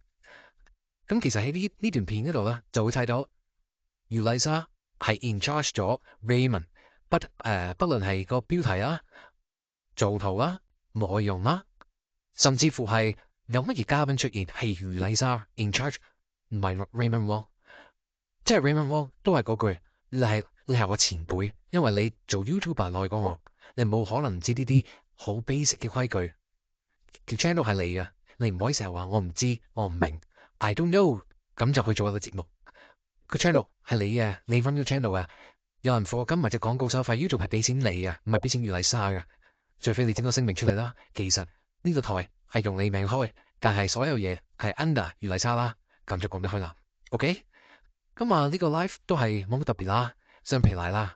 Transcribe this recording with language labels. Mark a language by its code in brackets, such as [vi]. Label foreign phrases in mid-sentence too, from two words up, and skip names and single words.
[yue] 咁其實喺呢段片嗰度咧，就會睇到余麗莎係 [en] in charge [yue] 咗 Raymond，不論係個標題啦、做圖啦、內容啦，甚至乎係有乜嘢嘉賓出現，係余麗莎 [en] in charge， [yue] 唔係 Raymond Wong。即係 Raymond Wong 都係嗰句，你係我前輩，因為你做 YouTuber 耐過我，你冇可能唔知呢啲好 basic 嘅規矩。條 channel 係你嘅，你唔可以成日話我唔知，我唔明 ， [en] I don't know， [yue] 咁就去做一個節目。個 channel 係你嘅，你 run 個 channel 啊。有人課金或者廣告收費，YouTube 係俾錢你啊，唔係俾錢余麗莎嘅。除非你整個聲明出嚟啦。其實呢個台係用你名開，但係所有嘢係 under 余麗莎啦，咁就講得開啦。OK，咁啊呢個 live 都係冇乜特別啦，雙皮奶啦。